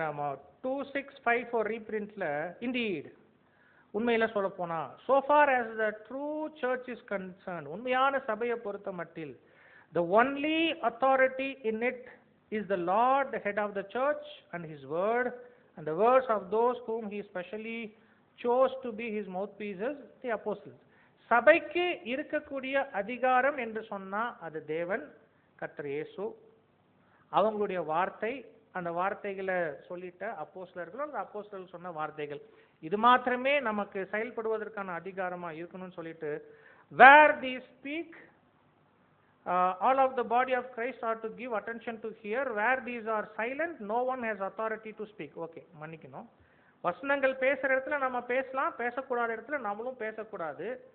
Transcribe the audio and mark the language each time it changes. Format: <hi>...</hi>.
<ta>நாம 2:6-5 ரீபிரிண்ட்ல இண்டீட் உண்மையில சொல்ல போனா,</ta> <en>so far as the true church is concerned,</en> <ta>உண்மையான சபையை பொறுத்த மட்டில்,</ta> <en>the only authority in it is the Lord, the head of the church, and his word and the words of those whom he specially chose to be his mouthpieces, the apostles.</en> <ta>சபைக்கு இருக்கக்கூடிய அதிகாரம் என்று சொன்னா அது தேவன், கர்த்தர் இயேசு, அவங்களுடைய வார்த்தை, அந்த வார்த்தைகளை சொல்லிட்ட அப்போஸ்தலர்கள், அந்த அப்போஸ்தலர்கள் சொன்ன வார்த்தைகள், இது மாத்திரமே நமக்கு செயல்படுவதற்கான அதிகாரமா இருக்கணும்னு சொல்லிட்டு,</ta> <en>where these speak, all of the body of Christ are to give attention to hear. Where these are silent, no one has authority to speak.</en> <ta>Okay, மன்னிக்கணும். வசனங்கள் பேசுற இடத்துல நம்ம பேசலாம், பேசக்கூடாத இடத்துல நம்மளும் பேசக்கூடாது.</ta>